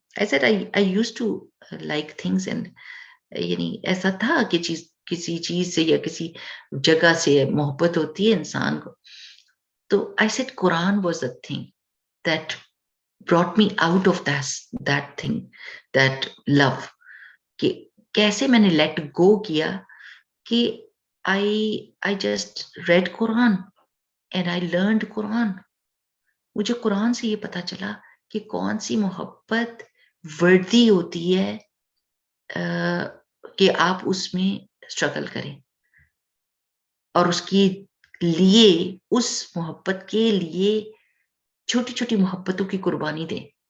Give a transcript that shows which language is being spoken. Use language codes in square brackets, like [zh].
[en] I said I used to like things and, [ur] یعنی ایسا تھا کہ کسی چیز سے یا کسی جگہ سے محبت ہوتی ہے انسان کو. [en] تو I said Quran was the thing that brought me out of that thing, that love. [ur] کہ کیسے میں نے لیٹ گو کیا کہ [en] I just read Quran and I learned Quran. [ur] مجھے قرآن سے یہ پتا چلا کہ کون سی محبت وردی ہوتی ہے کہ آپ اس میں اسٹرگل کریں اور اس کی لیے، اس محبت کے لیے چھوٹی چھوٹی محبتوں کی قربانی دیں.